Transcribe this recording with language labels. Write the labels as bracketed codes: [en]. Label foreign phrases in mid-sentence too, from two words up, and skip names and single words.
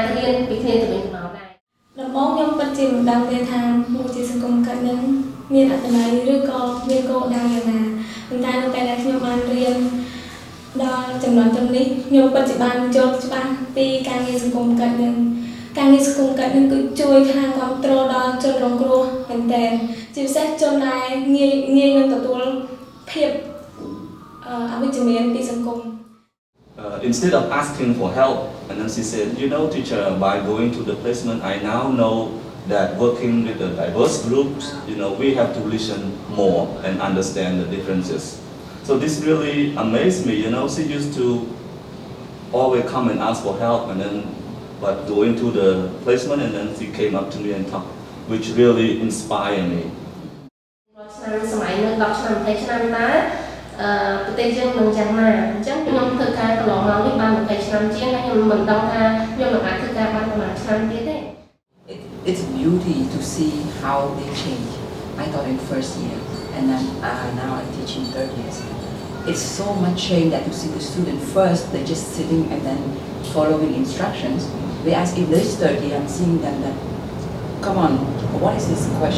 [km] រៀនពីគ្នាទៅវិញទៅមកដែរដំបូងខ្ញុំពិតជាមិនដឹងទេថាមុខវិជ្ជាសង្គមកិច្ចនឹងមានអត្ថន័យឬក៏មានគោលដៅយ៉ាងណាប៉ុន្តែនៅពេលដែលខ្ញុំបានរៀនដល់ចំណុចនេះខ្ញុំពិតជាបានយល់ច្បាស់ពីការងារសង្គមកិច្ចនឹងការងារសង្គមកិច្ចនឹងគឺជួយខាងគ្រប់គ្រងដល់ជនរងគ្រោះមែនទែនជាពិសេសជនដែលងាយនឹងទទួលភាពអវិជ្ជមានពីសង្គម [en] Instead of asking for help, and then she said, you know, teacher, by going to the placement, I now know that working with the diverse groups, you know, we have to listen more and understand the differences. So this really amazed me, you know, she used to always come and ask for help, and then, but going to the placement, and then she came up to me and talked, which really inspired me. [km] ប្រទេសយើងនឹងយ៉ាងណាអញ្ចឹងខ្ញុំធ្វើការកន្លងមកនេះបាន20ឆ្នាំជាងហើយខ្ញុំមិនដឹងថាខ្ញុំនឹងអាចធ្វើការបានប្រហែលឆ្នាំទៀតទេ [en] It's beauty to see how they change. I taught in first year and then now I'm teaching third year. It's so much change that you see the student first they're just sitting and then following instructions. They ask if this third year I'm seeing them that come on, what is this question?